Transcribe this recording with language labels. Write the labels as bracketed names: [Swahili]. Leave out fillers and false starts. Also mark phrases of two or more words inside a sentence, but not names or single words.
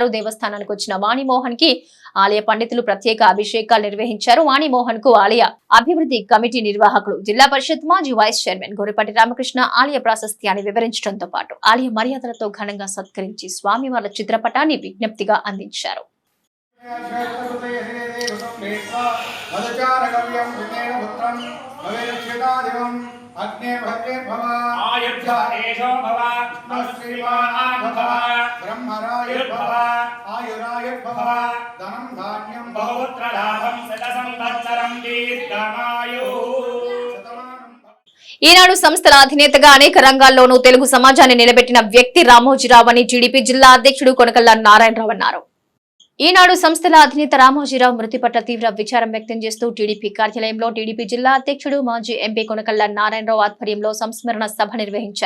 [Telugu] దేవస్థానానికి వచ్చిన వాణిమోహన్ కి ఆలయ పండితులు ప్రత్యేక అభిషేకాలు నిర్వహించారు. వాణిమోహన్ కు ఆలయ అభివృద్ధి కమిటీ నిర్వాహకులు, జిల్లా పరిషత్ మాజీ [English] vice chairman [Telugu] గోరిపాటి రామకృష్ణ ఆలయ ప్రాశస్త్యాన్ని వివరించడంతో పాటు ఆలయ మర్యాదలతో ఘనంగా సత్కరించి స్వామివార్ల చిత్రపటాన్ని విజ్ఞప్తిగా అందించారు. [Sanskrit] अग्ने भद्रे भव आयुर्धा एषो भव श्रीमान् भव ब्रह्मरायुर् भव आयुरायुर् भव धनं धान्यं बहुपुत्र लाभं शतसंवत्सरं दीर्घमायुः. [Telugu] ఈనాడు సంస్థల అధినేతగా అనేక రంగాల్లోనూ తెలుగు సమాజాన్ని నిలబెట్టిన వ్యక్తి రామోజీరావు అని టీడీపీ జిల్లా అధ్యక్షుడు కొనకళ్ళ నారాయణరావు అన్నారు. ఈనాడు సంస్థల అధినేత రామోజీరావు మృతి పట్ల తీవ్ర విచారం వ్యక్తం చేస్తూ టీడీపీ కార్యాలయంలో టీడీపీ జిల్లా అధ్యక్షుడు మాజీ ఎంపీ కొనకళ్ళ నారాయణరావు ఆధ్వర్యంలో సంస్మరణ సభ నిర్వహించారు.